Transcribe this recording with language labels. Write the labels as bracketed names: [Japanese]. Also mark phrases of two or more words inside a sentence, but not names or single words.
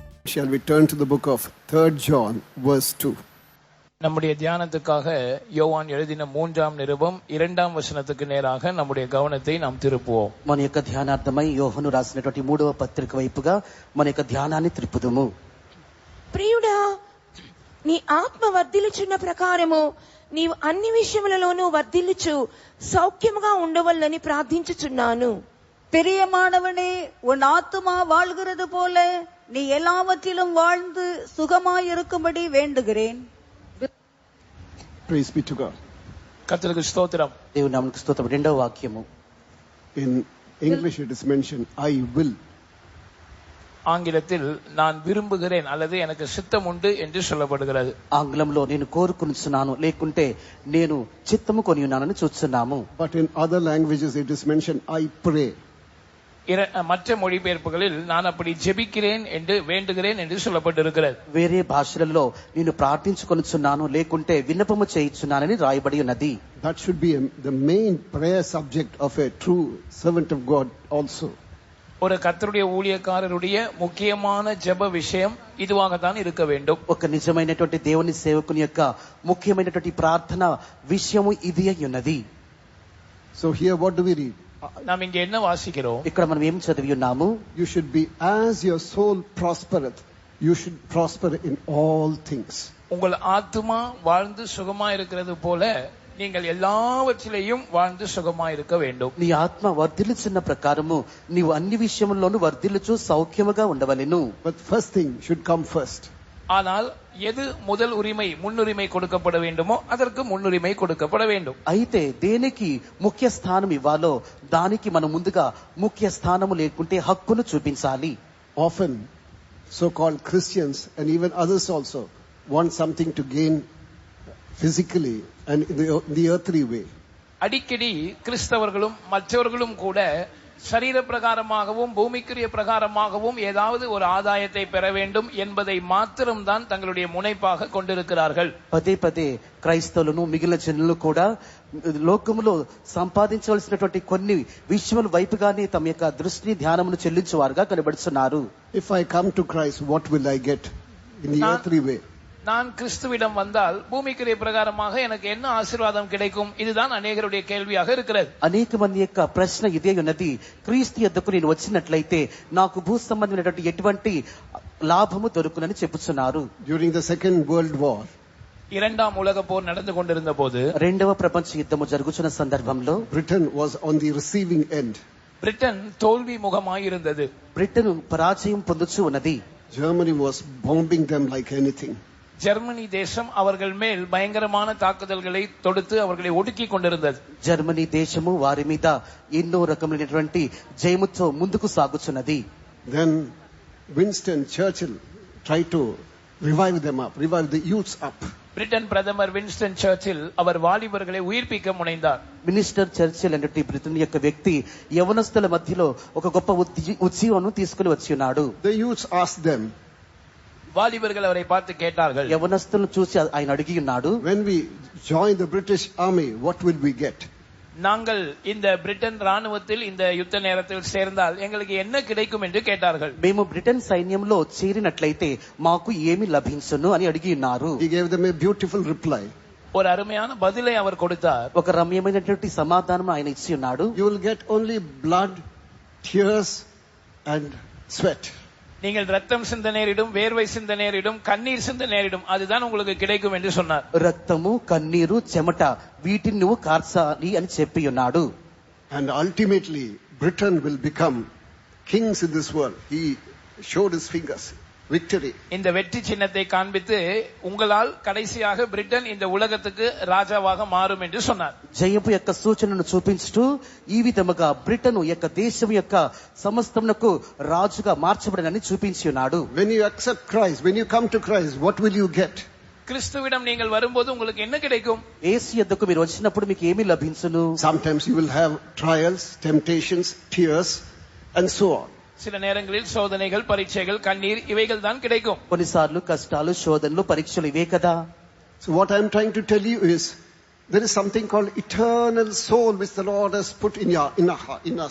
[English] shall we turn to the book of 3rd John, verse 2. [Tamil] நம்முடைய தியானத்துக்காக யோவான் எழுதின 3ஆம் நிருபம் 2ஆம் வசனத்துக்கு நேராக நம்முடைய கவனத்தை நாம் திருப்புவோம். [Telugu] మన యొక్క ధ్యానార్థమై యోహాను రాసినటువంటి 3వ పత్రిక వైపుగా మన యొక్క ధ్యానాన్ని తిప్పుదుము. ప్రియుడా, నీ ఆత్మ వర్ధిల్లుచున్న ప్రకారము నీవు అన్ని విషయములలోనూ వర్ధిల్లుచు సౌఖ్యముగా ఉండవల్లని ప్రార్థించుచున్నాను. பிரியமானவனே, உன் ஆத்துமா வாழ்கிறது போல நீ எல்லாவற்றிலும் வாழ்ந்து சுகமாயிருக்கும்படி வேண்டுகிறேன். [English] Praise be to God. [Tamil] கர்த்தருக்கு ஸ்தோத்திரம். [Telugu] దేవుని నామమునకు స్తోత్రం. రెండవ వాక్యము [English] In English it is mentioned, I will. [Tamil] ஆங்கிலத்தில் நான் விரும்புகிறேன் அல்லது எனக்கு சித்தம் உண்டு என்று சொல்லப்படுகிறது. [Telugu] ఆంగ్లంలో నేను కోరుకొనుచున్నాను లేకుంటే నేను చిత్తము కొని ఉన్నానని చూస్తున్నాము. [English] But in other languages it is mentioned, I pray. [Tamil] மற்ற மொழிபெயர்ப்புகளில் நான் அப்படி ஜெபிக்கிறேன் என்று வேண்டுகிறேன் என்று சொல்லப்பட்டிருக்கிறது. [Telugu] వేరే భాషలలో నేను ప్రార్థించుకొనుచున్నాను లేకుంటే విన్నపము చేయుచున్నానని రాయబడి ఉన్నది. [English] That should be the main prayer subject of a true servant of God also. [Tamil] ஒரு கர்த்தருடைய ஊழியக்காரருடைய முக்கியமான ஜெப விஷயம் இதுவாகத்தான் இருக்க வேண்டும். [Telugu] ఒక నిజమైనటువంటి దేవుని సేవకుని యొక్క ముఖ్యమైనటువంటి ప్రార్థన విషయము ఇది అయి ఉన్నది. [English] So here what do we read? [Tamil] நாம் இங்கே என்ன வாசிக்கிறோம்? [Telugu] ఇక్కడ మనం ఏం చదివి ఉన్నాము? [English] You should be, as your soul prospereth, you should prosper in all things. [Tamil] உங்கள் ஆத்துமா வாழ்ந்து சுகமா இருக்கிறது போல நீங்கள் எல்லாவற்றிலேயும் வாழ்ந்து சுகமா இருக்க வேண்டும். [Telugu] నీ ఆత్మ వర్ధిల్లుచున్న ప్రకారము నీవు అన్ని విషయముల్లోనూ వర్ధిల్లుచు సౌఖ్యముగా ఉండవలెను. [English] But first thing should come first. [Tamil] ஆனால் எது முதல் உரிமை முன்னுரிமை கொடுக்கப்பட வேண்டுமோ அதற்கு முன்னுரிமை கொடுக்கப்பட வேண்டும். [Telugu] అయితే దేనికి ముఖ్య స్థానం ఇవ్వాలో దానికి మనం ముందుగా ముఖ్య స్థానము లేకుంటే హక్కును చూపించాలి. [English] Often so-called Christians and even others also want something to gain physically and in the earthly way. [Tamil] அடிக்கடி கிறிஸ்தவர்களும் மற்றவர்களும் கூட சரீர பிரகாரமாகவும் பூமிக்குரிய பிரகாரமாகவும் ஏதாவது ஒரு ஆதாயத்தை பெற வேண்டும் என்பதை மாத்திரம்தான் தங்களுடைய முனைப்பாக கொண்டிருக்கிறார்கள். [Telugu] పదే పదే క్రైస్తవులను మిగిలిన జనులు కూడా లోకములో సంపాదించవలసినటువంటి కొన్ని విషయముల వైపుగానే తమ యొక్క దృష్టిని ధ్యానమును చెల్లించువారుగా కనబడుతున్నారు. [English] If I come to Christ, what will I get in the earthly way? [Tamil] நான் கிறிஸ்துவிடம் வந்தால் பூமிக்குரிய பிரகாரமாக எனக்கு என்ன ஆசீர்வாதம் கிடைக்கும்? இதுதான் அநேகருடைய கேள்வியாக இருக்கிறது. [Telugu] అనేక మంది యొక్క ప్రశ్న ఇదే ఉన్నది. క్రీస్తు యొద్దకు నేను వచ్చినట్లయితే నాకు భూ సంబంధమైనటువంటి ఎటువంటి లాభము దొరుకునని చెప్పుచున్నారు. [English] During the Second World War, [Tamil] இரண்டாம் உலக போர் நடந்து கொண்டிருந்த போது, [Telugu] రెండవ ప్రపంచ యుద్ధము జరుగుతున్న సందర్భంలో [English] Britain was on the receiving end. [Tamil] பிரிட்டன் தோல்வி முகமாயிருந்தது. [Telugu] బ్రిటన్ పరాజయం పొందుచూ ఉన్నది. [English] Germany was bombing them like anything. [Tamil] ஜெர்மனி தேசம் அவர்கள் மேல் பயங்கரமான தாக்குதல்களை தொடுத்து அவர்களை ஒடுக்கி கொண்டிருந்தது. [Telugu] జర్మనీ దేశము వారి మీద ఎన్నో రకమైనటువంటి జయముతో ముందుకు సాగుచున్నది. [English] Then Winston Churchill tried to revive them up, revive the youths up. [Tamil] பிரிட்டன் பிரதமர் வின்ஸ்டன் சர்ச்சில் அவர் வாலிபர்களை உயிர்ப்பிக்க முனைந்தார். [Telugu] మినిస్టర్ చర్చిల్ అనేటి బ్రిటన్ యొక్క వ్యక్తి యవనస్తుల మధ్యలో ఒక గొప్ప ఉద్యమను తీసుకుని వచ్చి ఉన్నాడు. [English] The youths asked them, [Tamil] வாலிபர்கள் அவரை பார்த்து கேட்டார்கள், [Telugu] యవనస్తులను చూసి ఆయన అడిగి ఉన్నాడు, [English] when we join the British army, what will we get? [Tamil] நாங்கள் இந்த பிரிட்டன் ராணுவத்தில் இந்த யுத்த நேரத்தில் சேர்ந்தால் எங்களுக்கு என்ன கிடைக்கும் என்று கேட்டார்கள். [Telugu] మేము బ్రిటన్ సైన్యంలో చేరినట్లయితే మాకు ఏమి లభించును అని అడిగి ఉన్నారు. [English] He gave them a beautiful reply. [Tamil] ஒரு அருமையான பதிலை அவர் கொடுத்தார். [Telugu] ఒక రమ్యమైనటువంటి సమాధానం ఆయన ఇచ్చి ఉన్నాడు. [English] You will get only blood, tears and sweat. [Tamil] நீங்கள் ரத்தம் சிந்த நேரிடும், வேர்வை சிந்த நேரிடும், கண்ணீர் சிந்த நேரிடும், அதுதான் உங்களுக்கு கிடைக்கும் என்று சொன்னார். [Telugu] రక్తము, కన్నీరు, చెమట వీటిని నువ్వు కార్చాలి అని చెప్పి ఉన్నాడు. [English] And ultimately Britain will become kings in this world. He showed his fingers. Victory. [Tamil] இந்த வெற்றி சின்னத்தை காண்பித்து உங்களால் கடைசியாக பிரிட்டன் இந்த உலகத்துக்கு ராஜாவாக மாறும் என்று சொன்னார். [Telugu] జయపు యొక్క సూచనను చూపించుతూ ఈ విధముగా బ్రిటన్ యొక్క దేశం యొక్క సమస్తమునకు రాజుగా మార్చబడనని చూపించి ఉన్నాడు. [English] When you accept Christ, when you come to Christ, what will you get? [Tamil] கிறிஸ்துவிடம் நீங்கள் வரும்போது உங்களுக்கு என்ன கிடைக்கும்? [Telugu] యేసు యొద్దకు మీరు వచ్చినప్పుడు మీకు ఏమి లభించును? [English] Sometimes you will have trials, temptations, tears and so on. [Tamil] சில நேரங்களில் சோதனைகள், பரீட்சைகள், கண்ணீர் இவைகள் தான் கிடைக்கும். [Telugu] కొన్నిసార్లు కష్టాలు, శోధనలు, పరీక్షలు ఇవే కదా. [English] So what I am trying to tell you is, There is something called eternal soul which the Lord has put in us.